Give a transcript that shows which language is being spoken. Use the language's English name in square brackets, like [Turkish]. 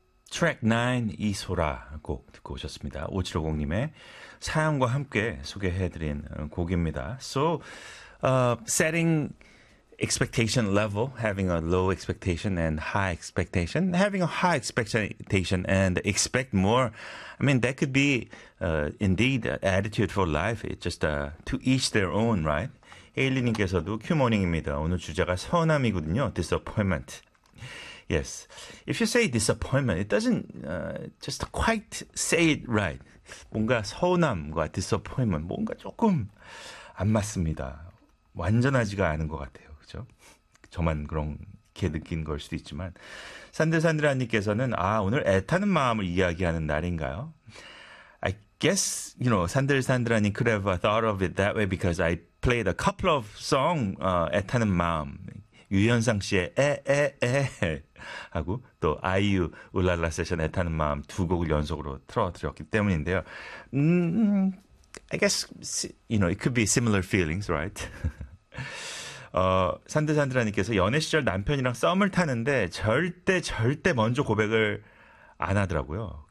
[Korean] 트랙 9 이소라 곡 듣고 오셨습니다. 5750님의 사연과 함께 소개해드린 곡입니다. [English] So, setting expectation level, having a low expectation and high expectation, having a high expectation and expect more. I mean, that could be indeed an attitude for life. It's just to each their own, right? [Korean] 에일리님께서도 큐모닝입니다. 오늘 주제가 서남이거든요. [English] Disappointment. Yes. If you say disappointment, it doesn't just quite say it right. [Korean] 뭔가 서운함과 disappointment, 뭔가 조금 안 맞습니다. 완전하지가 않은 것 같아요. 그죠? 저만 그렇게 느낀 걸 수도 있지만. 산들산들아님께서는, 아, 오늘 애타는 마음을 이야기하는 날인가요? [English] I guess, you know, 산들산들아님 could have thought of it that way because I played a couple of songs, 애타는 마음. [Korean] 유현상 씨의 에에에 하고 또 아이유 울랄라 세션 애타는 마음 두 곡을 연속으로 틀어드렸기 때문인데요. [English] I guess you know it could be similar feelings, right? [Korean] 산드산드라님께서 연애 시절 남편이랑 썸을 타는데 절대 절대 먼저 고백을 안 하더라고요.